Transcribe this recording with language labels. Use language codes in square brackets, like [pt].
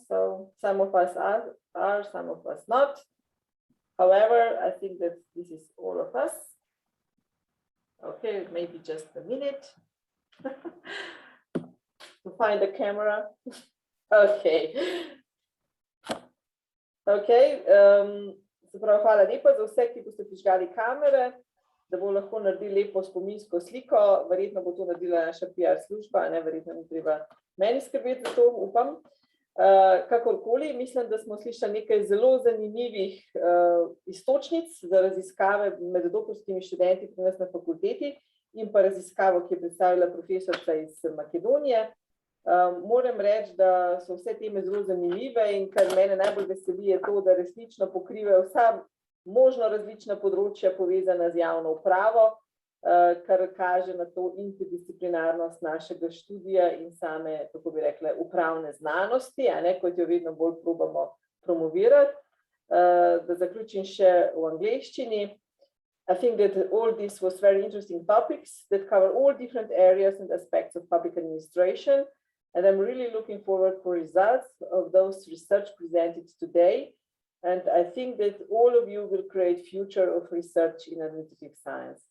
[en] So some of us are, some of us not. However, I think that this is all of us. Okay, maybe just a minute to find the camera. Okay. [sl] Okay, se pravi, hvala lepa za vse, ki boste prižgali kamere, da bo lahko naredili lepo spominsko sliko. Verjetno bo to naredila naša PR služba, ne, verjetno ni treba meni skrbeti za to, upam. Kakorkoli, mislim, da smo slišali nekaj zelo zanimivih iztočnic za raziskave med doktorskimi študenti pri nas na fakulteti in pa raziskavo, ki je predstavila profesorica iz Makedonije. Moram reči, da so vse teme zelo zanimive in kar mene najbolj veseli je to, da resnično pokrivajo vsa možno različna področja povezana z javno upravo, kar kaže na to interdisciplinarnost našega študija in same, tako bi rekla, upravne znanosti, a ne, kot jo vedno bolj probamo promovirati. Da zaključim še v angleščini. [en] I think that all this was very interesting topics that cover all different areas and aspects of public administration. And I'm really looking forward for results of those research presented today. And I think that all of you will create future of research in administrative science.